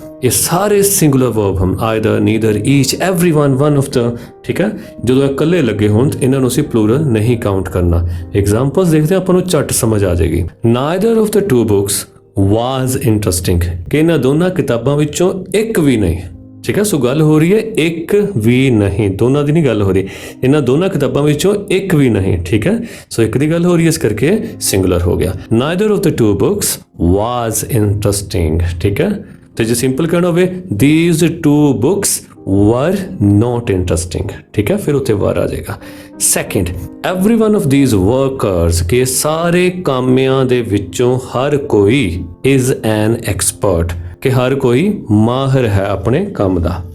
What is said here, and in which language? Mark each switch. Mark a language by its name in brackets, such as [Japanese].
[Hindi] ये सारे singular verb हम [English] either, neither, each, everyone, one of the। [Hindi] ठीक है, [Punjabi] ਜਦੋਂ ਇਕੱਲੇ ਲੱਗੇ ਹੋਣ ਇਹਨਾਂ ਨੂੰ ਅਸੀਂ plural ਨਹੀਂ ਕਾਊਂਟ ਕਰਨਾ। ਐਗਜ਼ਾਮਪਲਸ ਦੇਖਦੇ ਹਾਂ, ਆਪਾਂ ਨੂੰ ਝੱਟ ਸਮਝ ਆ ਜਾਏਗੀ। [English] neither of the two books was interesting, [Punjabi] ਕਿ ਇਹਨਾਂ ਦੋਨਾਂ ਕਿਤਾਬਾਂ ਵਿੱਚੋਂ ਇੱਕ ਵੀ ਨਹੀਂ। ਠੀਕ ਹੈ, ਸੋ ਗੱਲ ਹੋ ਰਹੀ ਹੈ ਇੱਕ ਵੀ ਨਹੀਂ, ਦੋਨਾਂ ਦੀ ਨਹੀਂ ਗੱਲ ਹੋ ਰਹੀ, ਇਹਨਾਂ ਦੋਨਾਂ ਕਿਤਾਬਾਂ ਵਿੱਚੋਂ ਇੱਕ ਵੀ ਨਹੀਂ। ਠੀਕ ਹੈ, ਸੋ ਇੱਕ ਦੀ ਗੱਲ ਹੋ ਰਹੀ ਹੈ, ਇਸ ਕਰਕੇ ਸਿੰਗੂਲਰ ਹੋ ਗਿਆ। [English] neither of the two books was interesting। [Punjabi] ਠੀਕ ਹੈ, ਤੇ ਜੇ ਸਿੰਪਲ ਕਹਿਣਾ ਹੋਵੇ [English] these two books were not interesting। [Punjabi] ਠੀਕ ਹੈ, ਫਿਰ ਉੱਥੇ were ਆ ਜਾਏਗਾ। Second, [English] every one of these workers, [Punjabi] ਕਿ ਸਾਰੇ ਕਾਮਿਆਂ ਦੇ ਵਿੱਚੋਂ ਹਰ ਕੋਈ [English] is an expert, [Punjabi] ਕਿ ਹਰ ਕੋਈ ਮਾਹਿਰ ਹੈ ਆਪਣੇ ਕੰਮ ਦਾ।